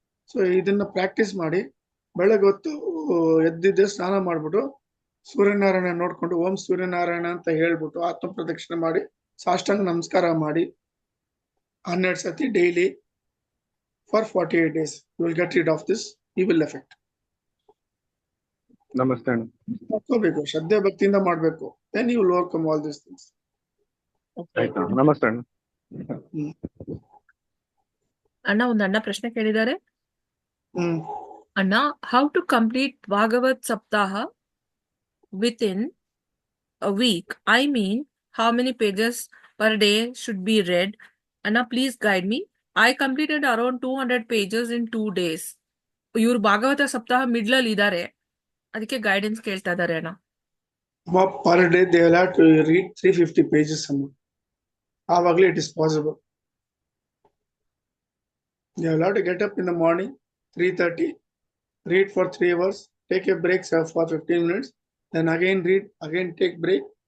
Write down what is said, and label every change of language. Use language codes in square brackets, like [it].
[kn] So ಇದನ್ನ practice ಮಾಡಿ ಬೆಳಗೊತ್ತು ಎದ್ದಿದ್ದೆ ಸ್ನಾನ ಮಾಡ್ಬಿಟ್ಟು ಸೂರ್ಯನಾರಾಯಣ ನೋಡ್ಕೊಂಡು ಓಂ ಸೂರ್ಯನಾರಾಯಣ ಅಂತ ಹೇಳ್ಬಿಟ್ಟು ಆತ್ಮ ಪ್ರದಕ್ಷಿಣೆ ಮಾಡಿ ಸಾಷ್ಟಾಂಗ ನಮಸ್ಕಾರ ಮಾಡಿ 12 ಸತಿ [en] Daily for 48 days. You will get rid of this evil effect. [kn] ನಮಸ್ತೆ ಅಣ್ಣ. ಮಾಡ್ಕೋಬೇಕು, ಶ್ರದ್ಧೆ ಭಕ್ತಿಯಿಂದ ಮಾಡ್ಬೇಕು. [en] then you will overcome all these things. [kn] ಆಯ್ತು ನಮಸ್ತೆ ಅಣ್ಣ. ಅಣ್ಣ ಒಂದು ಅಣ್ಣ ಪ್ರಶ್ನೆ ಕೇಳಿದ್ದಾರೆ. Hmm. [en] ಅಣ್ಣ, how to complete Bhagavat ಸಪ್ತಾಹ within a week? I mean, how many pages per day should be read? Anna, please guide me. I completed around 200 pages in 2 days. [kn] ಇವ್ರು ಭಾಗವತ ಸಪ್ತಾಹ ಮಿಡ್ಲ್ ಅಲ್ಲಿ ಇದ್ದಾರೆ, ಅದಕ್ಕೆ ಗೈಡೆನ್ಸ್ ಕೇಳ್ತಾ ಇದಾರೆ ಅಣ್ಣ. [en] Per day they will have to read 350 pages. Avagli it is possible. They will have to get up in the morning 3:30, read for 3 hours, take a break for 15 minutes, then again read, again take break.